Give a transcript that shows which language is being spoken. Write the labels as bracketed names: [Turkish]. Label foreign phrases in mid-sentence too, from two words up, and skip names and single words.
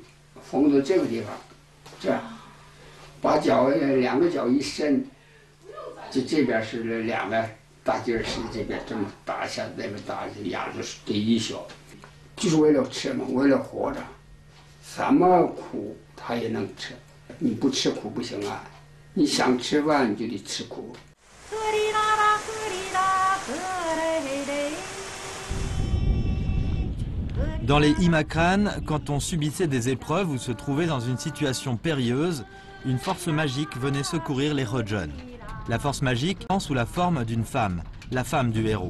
[Chinese] 缝到这个地方，这样，把脚两个脚一伸，这边是两个大劲儿使这边这么打一下，那边打一下，压着得一宿，就是为了吃嘛，为了活着，什么苦他也能吃，你不吃苦不行啊，你想吃饭你就得吃苦。 [French] Dans les Imakran, quand on subissait des épreuves ou se trouvait dans une situation périlleuse, une force magique venait secourir les Rojun. La force magique est sous la forme d'une femme, la femme du héros.